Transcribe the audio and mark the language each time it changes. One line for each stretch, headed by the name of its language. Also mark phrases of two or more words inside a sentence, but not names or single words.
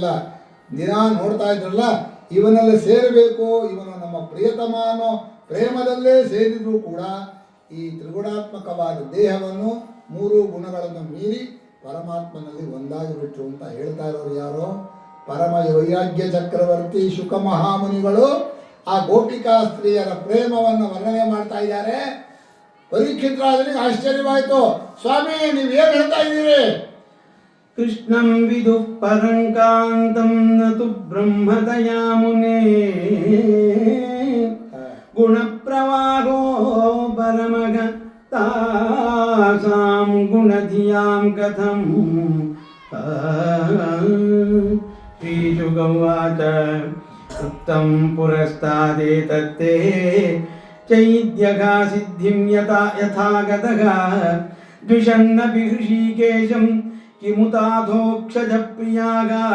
Kannada: ದಿನ ನೋಡ್ತಾ ಇದ್ರಲ್ಲ, ಇವನಲ್ಲಿ ಸೇರಬೇಕು, ಇವನು ನಮ್ಮ ಪ್ರಿಯತಮ ಅನ್ನೋ ಪ್ರೇಮದಲ್ಲೇ ಸೇರಿದರೂ ಕೂಡ ಈ ತ್ರಿಗುಣಾತ್ಮಕವಾದ ದೇಹವನ್ನು 3 ಗುಣಗಳನ್ನು ಮೀರಿ ಪರಮಾತ್ಮನಲ್ಲಿ ಒಂದಾಗಿ ಬಿಟ್ಟರು ಅಂತ ಹೇಳ್ತಾ ಇರೋರು ಯಾರೋ? ಪರಮ ವೈರಾಗ್ಯ ಚಕ್ರವರ್ತಿ ಶುಕ ಮಹಾಮುನಿಗಳು ಆ ಗೋಪಿಕಾ ಸ್ತ್ರೀಯರ ಪ್ರೇಮವನ್ನು ವರ್ಣನೆ ಮಾಡ್ತಾ ಇದ್ದಾರೆ. ಪರೀಕ್ಷಿತರಾಜನಿಗೆ ಆಶ್ಚರ್ಯವಾಯಿತು. ಸ್ವಾಮಿ, ನೀವೇನು ಹೇಳ್ತಾ ಇದ್ದೀರಿ?
Sanskrit: ಕೃಷ್ಣಂ ವಿದು ಪರಂಕಾಂತಂ ನತು ಬ್ರಹ್ಮದಯಾ ಮುನೇ ಗುಣಪ್ರವಾಹೋ ಪರಮಗ ತಾಸಾಂ ಗುಣಧಿಯಾಂ ಕಥಂ. ಶ್ರೀಶುಕವಾಚ ಉಕ್ತಂ ಪುರಸ್ತಾದೇತತ್ತೇ ಚೈದ್ಯಘಾ ಸಿದ್ಧಿಂ ಯಥಾಗತಃ ದ್ವಿಷನ್ನಪಿ ಹೃಷೀಕೇಶಂ ಕಿಮುತಾಧೋಕ್ಷಜ ಪ್ರಿಯಾಗ